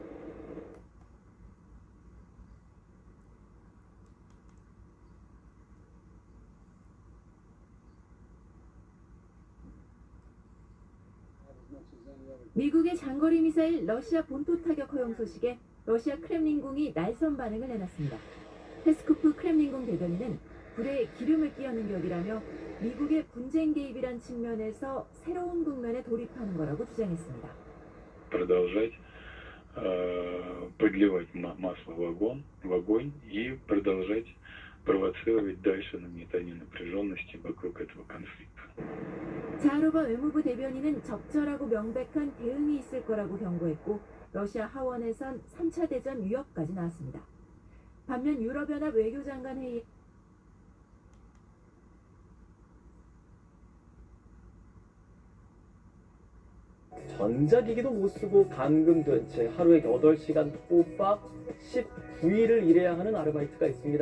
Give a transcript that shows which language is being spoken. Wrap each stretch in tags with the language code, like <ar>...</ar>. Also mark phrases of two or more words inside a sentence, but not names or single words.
<ko>미국의 장거리 미사일 러시아 본토 타격 허용 소식에 러시아 크렘린궁이 날선 반응을 내놨습니다. 페스코프 크렘린궁 대변인은 불에 기름을 끼얹는 격이라며 미국의 분쟁 개입이란 측면에서 새로운 국면에 돌입하는 거라고 주장했습니다.</ko> <ru>Продолжать подливать масло в огонь и продолжать провоцировать дальше нагнетание напряженности вокруг этого конфликта.</ru> <ko>자하로바 외무부 대변인은 적절하고 명백한 대응이 있을 거라고 경고했고 러시아 하원에선 3차 대전 위협까지 나왔습니다. 반면 유럽연합 외교장관 회의 전자기기도 못 쓰고 감금된 채 하루에 8시간 꼬박 19일을 일해야 하는 아르바이트가 있습니다.</ko>